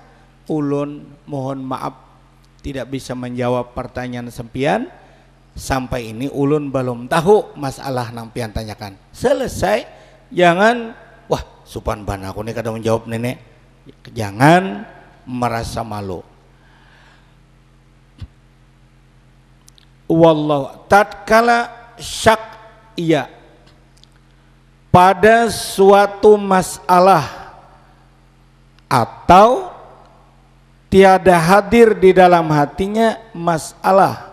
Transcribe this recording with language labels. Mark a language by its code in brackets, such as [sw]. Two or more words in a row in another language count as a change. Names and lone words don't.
[bjn] Ulun mohon maaf tidak bisa menjawab pertanyaan sempian, sampai ini ulun belum tahu masalah nang pian tanyakan. Selesai, jangan wah supan ban aku nih kada menjawab nenek. [id] Jangan merasa malu. Wallahu tatkala syak iya pada suatu masalah atau tiada hadir di dalam hatinya masalah.